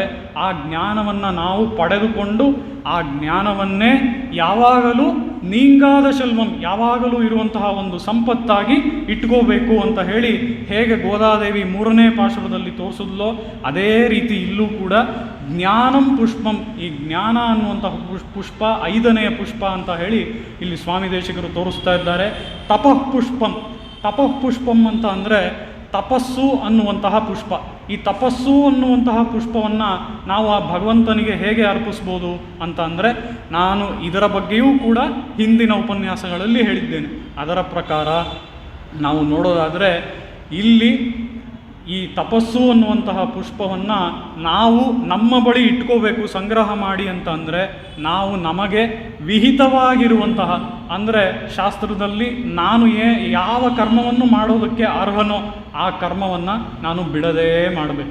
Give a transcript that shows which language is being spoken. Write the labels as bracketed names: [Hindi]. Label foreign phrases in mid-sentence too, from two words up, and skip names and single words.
[Kannada] ಆ ಜ್ಞಾನವನ್ನು ನಾವು ಪಡೆದುಕೊಂಡು ಆ ಜ್ಞಾನವನ್ನೇ ಯಾವಾಗಲೂ [Tamil] நீங்காத செல்வம் [Kannada] ಯಾವಾಗಲೂ ಇರುವಂತಹ ಒಂದು ಸಂಪತ್ತಾಗಿ ಇಟ್ಕೋಬೇಕು ಅಂತ ಹೇಳಿ ಹೇಗೆ ಗೋದಾದೇವಿ 3ನೇ ಪಾಶುರದಲ್ಲಿ ತೋರಿಸಿದ್ಲೋ ಅದೇ ರೀತಿ ಇಲ್ಲೂ ಕೂಡ [Sanskrit] ಜ್ಞಾನಂ ಪುಷ್ಪಂ, [Kannada] ಈ ಜ್ಞಾನ ಅನ್ನುವಂತಹ ಪುಷ್ಪ 5ನೆಯ ಪುಷ್ಪ ಅಂತ ಹೇಳಿ ಇಲ್ಲಿ ಸ್ವಾಮಿ ದೇಶಿಕರು ತೋರಿಸ್ತಾ ಇದ್ದಾರೆ. [Sanskrit] ತಪಃ ಪುಷ್ಪಂ, ತಪಃ ಪುಷ್ಪಂ [Kannada] ಅಂತ ಅಂದರೆ ತಪಸ್ಸು ಅನ್ನುವಂತಹ ಪುಷ್ಪ. ಈ ತಪಸ್ಸು ಅನ್ನುವಂತಹ ಪುಷ್ಪವನ್ನು ನಾವು ಆ ಭಗವಂತನಿಗೆ ಹೇಗೆ ಅರ್ಪಿಸ್ಬೋದು ಅಂತ ಅಂದರೆ ನಾನು ಇದರ ಬಗ್ಗೆಯೂ ಕೂಡ ಹಿಂದಿನ ಉಪನ್ಯಾಸಗಳಲ್ಲಿ ಹೇಳಿದ್ದೇನೆ. ಅದರ ಪ್ರಕಾರ ನಾವು ನೋಡೋದಾದರೆ ಇಲ್ಲಿ ಈ ತಪಸ್ಸು ಅನ್ನುವಂತಹ ಪುಷ್ಪವನ್ನು ನಾವು ನಮ್ಮ ಬಳಿ ಇಟ್ಕೋಬೇಕು ಸಂಗ್ರಹ ಮಾಡಿ ಅಂತ ಅಂದರೆ ನಾವು ನಮಗೆ ವಿಹಿತವಾಗಿರುವಂತಹ ಅಂದರೆ ಶಾಸ್ತ್ರದಲ್ಲಿ ನಾನು ಯಾವ ಕರ್ಮವನ್ನು ಮಾಡೋದಕ್ಕೆ ಅರ್ಹನೋ ಆ ಕರ್ಮವನ್ನು ನಾನು ಬಿಡದೇ ಮಾಡಬೇಕು.